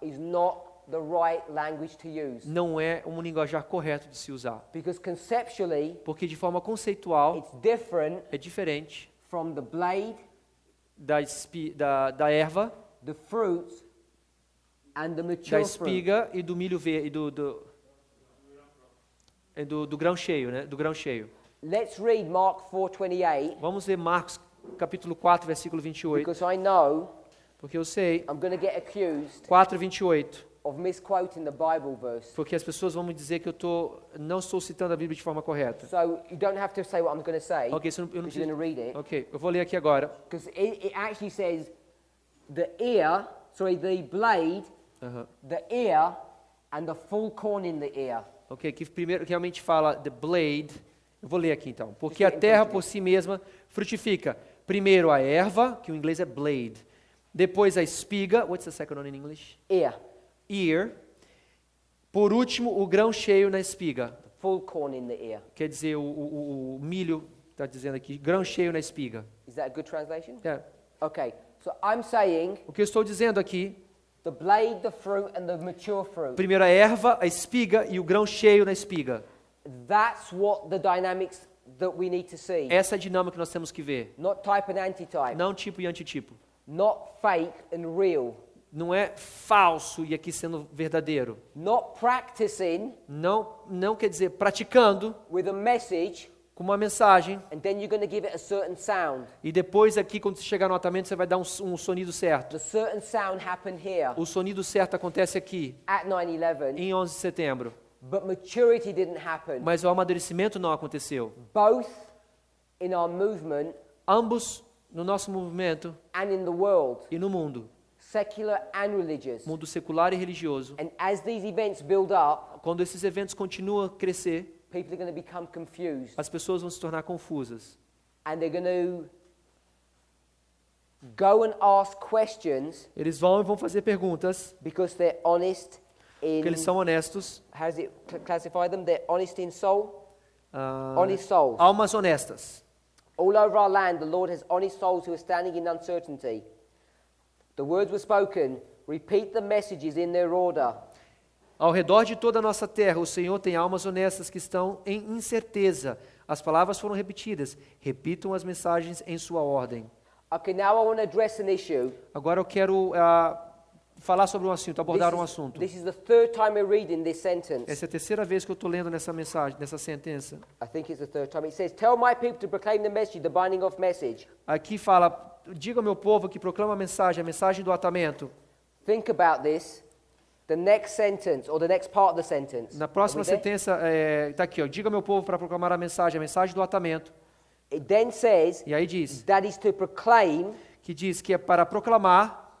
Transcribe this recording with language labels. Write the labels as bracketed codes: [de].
[en] is not the right language to use. [pt] não é um linguajar correto de se usar. [en] Because conceptually, [pt] Porque de forma conceitual [en] it's different [pt] é diferente [en] from the blade, [pt] da erva, [en] the fruit, and the mature fruit. [pt] espiga e do milho verde, do grão cheio, né? Do grão cheio. [en] Let's read Mark 4:28, [pt] Vamos ler Marcos capítulo 4, versículo 28, [en] because I know [pt] porque eu sei, [en] I'm going to get accused 4:28, of misquoting the Bible verse. [pt] porque as pessoas vão me dizer que não estou citando a Bíblia de forma correta. [en] So you don't have to say what I'm going to say, [pt] Ok, eu não [en] because you're [pt] preciso. [en] going to read it. [pt] Ok, eu vou ler aqui agora. [en] Because it actually says the blade, [pt] Aham. [en] the ear, and the full corn in the ear. [pt] Ok, que primeiro que realmente fala the blade. Eu vou ler aqui então. Porque Isso a é terra importante. por si mesma frutifica. Primeiro a erva, que o inglês é blade. Depois a espiga. [en] What's the second one in English? Ear, Ear. [pt] Por último, o grão cheio na espiga. [en] full corn in the ear. [pt] Quer dizer, o milho, está dizendo aqui, grão cheio na espiga. [en] Is that a good translation? [pt] É. [en] Okay, so I'm saying [pt] O que eu estou dizendo aqui, [en] the blade, the fruit, and the mature fruit. [pt] primeiro a erva, a espiga e o grão cheio na espiga. [en] That's what the dynamics that we need to see. [pt] Essa é a dinâmica que nós temos que ver. [en] Not type and antitype. [pt] Não tipo e antitipo. [en] Not fake and real. [pt] Não é falso e aqui sendo verdadeiro. [en] Not practicing [pt] Não quer dizer praticando [en] with a message [pt] com uma mensagem [en] and then you're going to give it a certain sound. [pt] e depois aqui quando você chegar no atamento você vai dar um sonido certo. [en] The certain sound happened here [pt] O sonido certo acontece aqui [en] at 9/11, [pt] em 11 de setembro, [en] but maturity didn't happen. [pt] mas o amadurecimento não aconteceu. [en] Both in our movement [pt] Ambos no nosso movimento [en] and in the world, [pt] e no mundo, [en] secular and religious. [pt] mundo secular e religioso. [en] And as these events build up, [pt] Quando esses eventos continuam a crescer, [en] people are going to become confused [pt] as pessoas vão se tornar confusas. [en] and they're going to go and ask questions [pt] Eles vão fazer perguntas, [en] because they're honest in, [pt] porque eles são honestos. [en] how does it classify them? They're honest in soul, ah, honest souls. [pt] almas honestas. [en] All over our land, the Lord has honest souls who are standing in uncertainty. The words were spoken. Repeat the messages in their order. [pt] Ao redor de toda a nossa terra, o Senhor tem almas honestas que estão em incerteza. As palavras foram repetidas. Repitam as mensagens em sua ordem. [en] Okay, now I want to address an issue. [pt] Agora eu quero falar sobre um assunto, abordar um assunto. [en] This is the third time we're reading this sentence. [pt] Essa é a terceira vez que eu estou lendo nessa mensagem, nessa sentença. [en] I think it's the third time. It says, "Tell my people to proclaim the message, the binding of message." [pt] Aqui fala, diga ao meu povo que proclama a mensagem do atamento. [en] Think about this. The next sentence, or the next part of the sentence. [pt] Na próxima [en] Are we there? [pt] sentença, está aqui, ó, diga ao meu povo para proclamar a mensagem do atamento. [en] It then says [pt] E aí diz, [en] that is to proclaim [pt] que diz que é para proclamar